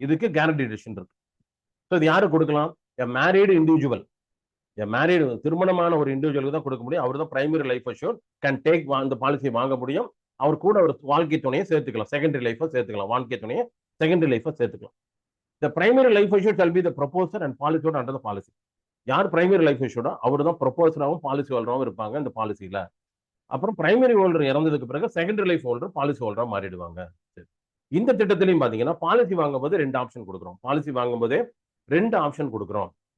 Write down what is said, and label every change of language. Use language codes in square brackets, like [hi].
[ta] இதுக்கு guarantee edition இருக்கு. So இது யாருக்கு கொடுக்கலாம்? [en] a married individual, [ta] மேரிடு திருமணமான ஒரு இண்டிவிஜுவலுக்கு தான் கொடுக்க முடியும். அவர் தான் primary life assure can take அந்த பாலிசி வாங்க முடியும். அவர் கூட ஒரு வாழ்க்கை துணையை சேர்த்துக்கலாம், செகண்டரி லைஃபை சேர்த்துக்கலாம், வாழ்க்கை துணையை செகண்டரி லைஃபை சேர்த்துக்கலாம். [en] The primary life assured shall be the proposer and policy holder under the policy. [ta] யார் பிரைமரி லைஃப் அஷ்யூர்டோ அவர் தான் ப்ரொபோசராகவும் பாலிசி ஹோல்டராகவும் இருப்பாங்க இந்த பாலிசியில. அப்புறம் பிரைமரி ஹோல்டர் இறந்ததுக்கு பிறகு செகண்டரி லைஃப் ஹோல்டர் பாலிசி ஹோல்டரா மாறிடுவாங்க. இந்த திட்டத்திலையும் பாத்தீங்கன்னா பாலிசி வாங்கும்போது 2 ஆப்ஷன் கொடுக்குறோம். பாலிசி வாங்கும்போதே 2 ஆப்ஷன் கொடுக்குறோம்.